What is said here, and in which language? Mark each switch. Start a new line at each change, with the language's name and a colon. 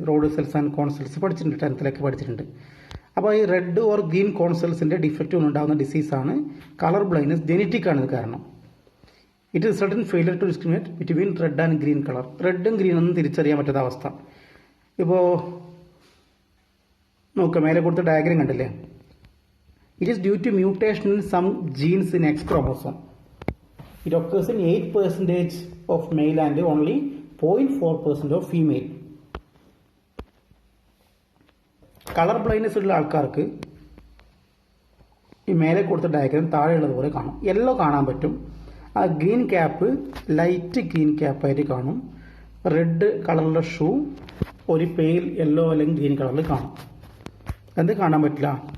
Malayalam: Road cells and cone cells പഠിച്ചിട്ടുണ്ട്, 10th പഠിച്ചിട്ടുണ്ട്. അപ്പോൾ ഈ red or green cone സെൽസിൻ്റെ defect കൊണ്ടുണ്ടാകുന്ന ഡിസീസാണ് കളർ ബ്ലൈൻഡ്നെസ്. ജെനറ്റിക് ആണ് ഇത് കാരണം.
English: It result in failure to discriminate between red and green colour.
Malayalam: റെഡും ഗ്രീനൊന്നും തിരിച്ചറിയാൻ പറ്റാത്ത അവസ്ഥ. ഇപ്പോൾ നോക്കുക, മേലെ കൊടുത്ത ഡയഗ്രം കണ്ടില്ലേ?
English: It is due to mutation in some genes in X chromosome. It occurs in 8% of male and only 0.4% of female.
Malayalam: Colour blindness ഉള്ള ആൾക്കാർക്ക് ഈ മേലെ കൊടുത്ത ഡയഗ്രം താഴെയുള്ളതുപോലെ കാണും. യെല്ലോ കാണാൻ പറ്റും. ആ ഗ്രീൻ ക്യാപ്പ് ലൈറ്റ് ഗ്രീൻ ക്യാപ്പായിട്ട് കാണും. റെഡ് കളറിലുള്ള ഷൂ ഒരു പെയിൽ യെല്ലോ അല്ലെങ്കിൽ ഗ്രീൻ കളറിൽ കാണും. എന്ത് കാണാൻ പറ്റില്ല?